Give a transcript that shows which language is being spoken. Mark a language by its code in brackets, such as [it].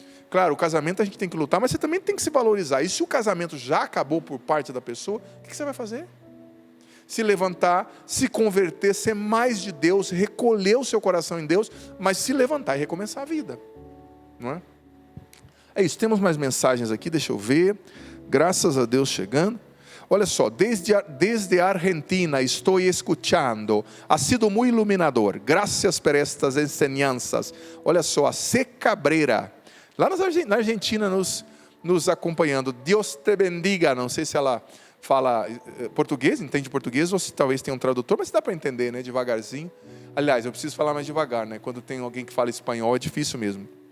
[pt] Claro, o casamento a gente tem que lutar, mas você também tem que se valorizar. E se o casamento já acabou por parte da pessoa, o que você vai fazer? Se levantar, se converter, ser mais de Deus, recolher o seu coração em Deus, mas se levantar e recomeçar a vida. Não é? É isso, temos mais mensagens aqui, deixa eu ver. Graças a Deus chegando. Olha só, desde a Argentina estou [es] escuchando, ha sido muy iluminador, gracias por estas enseñanzas. [pt] Olha só, a C. Cabrera, lá na Argentina nos acompanhando. Deus te bendiga. Não sei se ela fala português, entende português, ou se talvez tenha um tradutor, mas dá para entender, né, devagarzinho. Aliás, eu preciso falar mais devagar, né, quando tem alguém que fala espanhol é difícil mesmo.